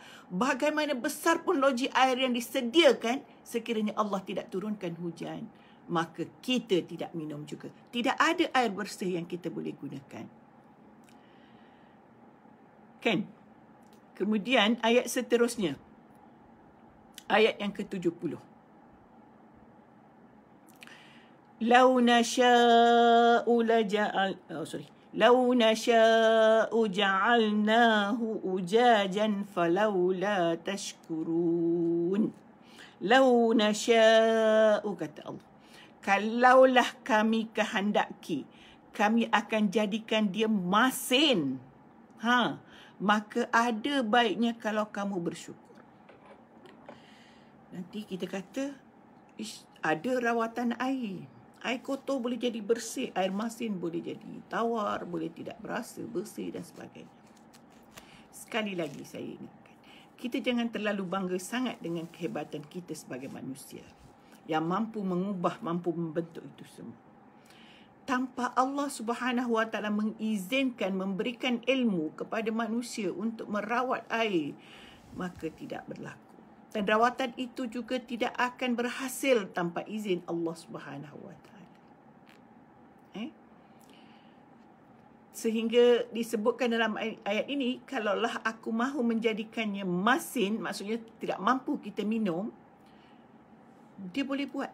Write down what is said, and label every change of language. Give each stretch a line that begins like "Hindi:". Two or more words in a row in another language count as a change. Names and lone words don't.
Malay: Bagaimana besar pun loji air yang disediakan, sekiranya Allah tidak turunkan hujan, maka kita tidak minum juga. Tidak ada air bersih yang kita boleh gunakan. Kan? Kemudian ayat seterusnya, ayat yang ke-70.
Arabic: لو نشاء لجعل، لو نشاء جعلناه أجاجا فلولا تشكرون. لو نشاء,
Malay: kata Allah, kalaulah kami kehendaki, kami akan jadikan dia masin. Maka ada baiknya kalau kamu bersyukur. Nanti kita kata, ada rawatan air. Air kotor boleh jadi bersih, air masin boleh jadi tawar, boleh tidak berasa, bersih dan sebagainya. Sekali lagi saya ingatkan, kita jangan terlalu bangga sangat dengan kehebatan kita sebagai manusia yang mampu mengubah, mampu membentuk itu semua. tanpa
Arabic: الله سبحانه وتعالى
Malay: mengizinkan, memberikan ilmu kepada manusia untuk merawat air, maka tidak berlaku. Dan rawatan itu juga tidak akan berhasil tanpa izin
Arabic: الله سبحانه وتعالى.
Malay: Sehingga disebutkan dalam ayat ini, kalaulah aku mahu menjadikannya masin, maksudnya tidak mampu kita minum, dia boleh buat.